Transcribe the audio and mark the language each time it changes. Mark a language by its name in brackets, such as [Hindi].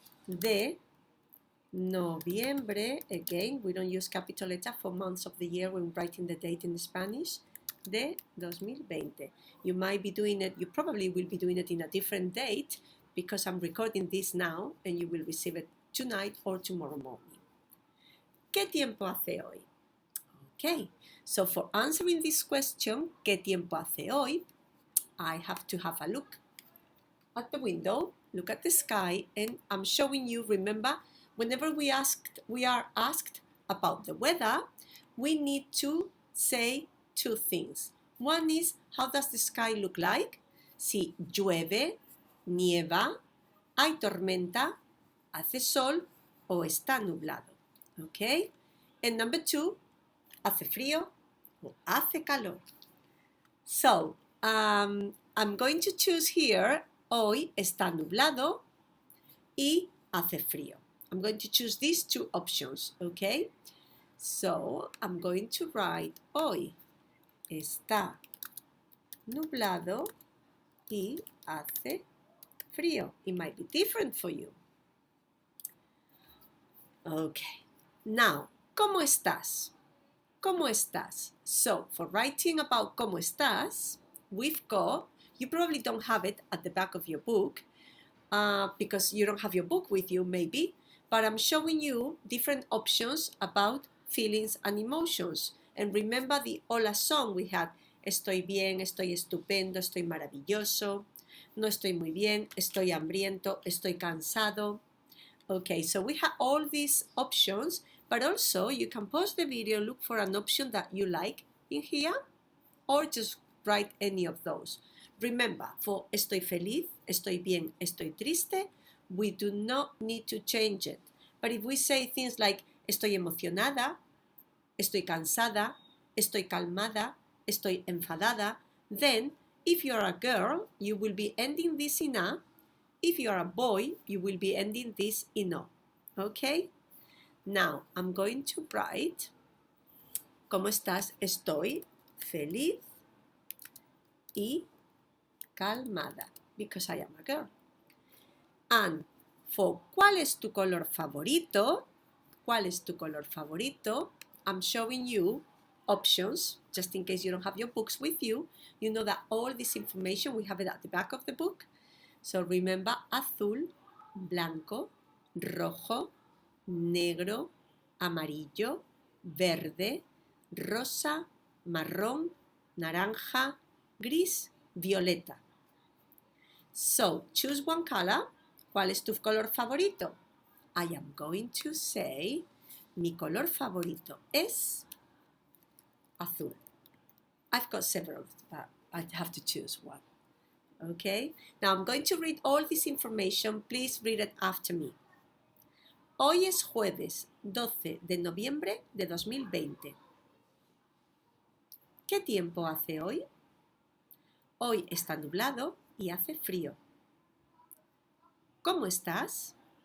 [Spanish] De noviembre, [English] again, we don't use capital letter for months of the year when writing the date in Spanish. [Spanish] De 2020. [English] You might be doing it, you probably will be doing it in a different date because I'm recording this now and you will receive it tonight or tomorrow morning. [Spanish] ¿Qué tiempo hace hoy? [English] Okay, so for answering this question, [Spanish] ¿qué tiempo hace hoy? [English] I have to have a look at the window, look at the sky, and I'm showing you, remember, whenever we are asked about the weather, we need to say two things. One is, how does the sky look like? [Spanish] Si llueve, nieva, hay tormenta, hace sol o está nublado. Okay? [English] And number two, [Spanish] hace frío o hace calor. [English] So, I'm going to choose here, [Spanish] hoy está nublado y hace frío. [English] I'm going to choose these two options, okay? So, I'm going to write, [Spanish] hoy está nublado y hace frío. [English] It might be different for you. [Spanish] Okay, now, ¿cómo estás? ¿Cómo estás? [English] So, for writing about [Spanish] ¿cómo estás? [English] We've got, you probably don't have it at the back of your book because you don't have your book with you maybe, but I'm showing you different options about feelings and emotions. And remember the hola song we had, [Spanish] estoy bien, estoy estupendo, estoy maravilloso, no estoy muy bien, estoy hambriento, estoy cansado. [English] Okay, so we have all these options, but also you can pause the video, look for an option that you like in here, or just write any of those. Remember, for [Spanish] estoy feliz, estoy bien, estoy triste, [English] we do not need to change it. But if we say things like [Spanish] estoy emocionada, estoy cansada, estoy calmada, estoy enfadada, [English] then if you're a girl, you will be ending this in a. If you are a boy, you will be ending this in o. Okay? Now, I'm going to write, [Spanish] ¿cómo estás? Estoy feliz y calmada, [English] because I am a girl. And for [Spanish] ¿cuál es tu color favorito? ¿Cuál es tu color favorito? [English] I'm showing you options, just in case you don't have your books with you. You know that all this information, we have it at the back of the book. So remember, [Spanish] azul, blanco, rojo, negro, amarillo, verde, rosa, marrón, naranja, gris, violeta. [English] So choose one color. [Spanish] ¿Cuál es tu color favorito? [English] I am going to say, [Spanish] mi color favorito es azul. [English] I've got several, but I have to choose one. Okay, now I'm going to read all this information. Please read it after me. [Spanish] Hoy es jueves 12 de noviembre de 2020. ¿Qué tiempo hace hoy? Hoy está nublado y hace frío. ¿Cómo estás?